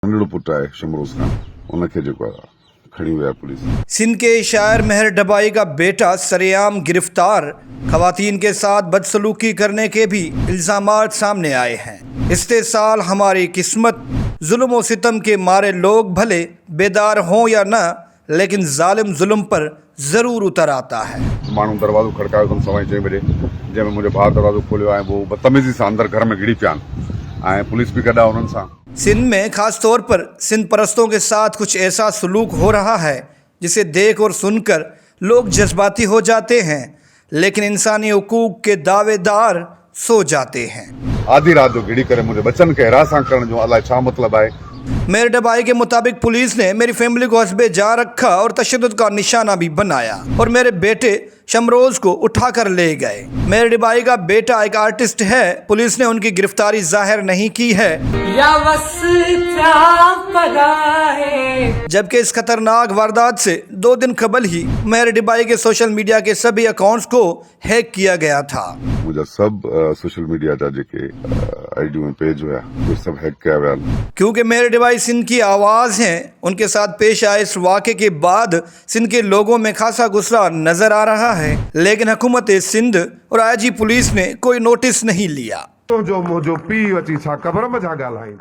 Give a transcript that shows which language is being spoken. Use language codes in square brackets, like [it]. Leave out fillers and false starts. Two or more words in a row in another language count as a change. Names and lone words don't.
[sd] नंढड़ो पुटु आहे शमरोज़ खान, उनखे जेको आहे खड़ी हुई आहे पुलिस। [ur] سندھ کے شاعر مہر ڈبائی کا بیٹا سرعام گرفتار، خواتین کے ساتھ بدسلوکی کرنے کے بھی الزامات سامنے آئے ہیں. استے سال ہماری قسمت، ظلم و ستم کے مارے لوگ بھلے بیدار ہوں یا نہ، لیکن ظالم ظلم پر ضرور اتر آتا ہے. [sd] माण्हू दरवाज़ो खड़कायो अथनि 6:15 बजे, जंहिंमें मुंहिंजो भाउ दरवाज़ो खोलियो आहे, वो बदतमीज़ी सां अंदरि घर में घिड़ी पिया आहिनि ऐं पुलिस बि गॾु आहे उन्हनि सां। [ur] سندھ میں خاص طور پر سندھ پرستوں کے ساتھ کچھ ایسا سلوک ہو رہا ہے جسے دیکھ اور سن کر لوگ جذباتی ہو جاتے ہیں، لیکن انسانی حقوق کے دعویدار سو جاتے ہیں. [sd] आधी रात जो घिड़ी करे मुंहिंजे बच्चनि खे हिरासां करण जो अलाए छा मतिलबु आहे। [ur] مہر ڈبائی کے مطابق پولیس نے میری فیملی کو حسبے جا رکھا اور تشدد کا نشانہ بھی بنایا اور میرے بیٹے شمروز کو اٹھا کر لے گئے. مہر ڈبائی کا بیٹا ایک آرٹسٹ ہے، پولیس نے ان کی گرفتاری ظاہر نہیں کی ہے، جبکہ اس خطرناک واردات سے 2 دن قبل ہی مہر ڈبائی کے [en] social media [ur] کے سبھی اکاؤنٹس کو ہیک کیا گیا تھا. [sd] मुंहिंजा सभु [en] social media [sd] जा जेके आईडियूं ऐं पेज हुया उहे सभु हैक कया विया आहिनि। [ur] کیونکہ مہر ڈبائی سندھ کی آواز ہیں، ان کے ساتھ پیش آئے اس واقعے کے بعد سندھ کے لوگوں میں خاصا غصہ نظر آ رہا ہے، لیکن حکومت سندھ اور آئی جی پولیس نے کوئی نوٹس نہیں لیا. [sd] जो मुंहिंजो पीउ अची छा ख़बर में छा ॻाल्हाईंदो।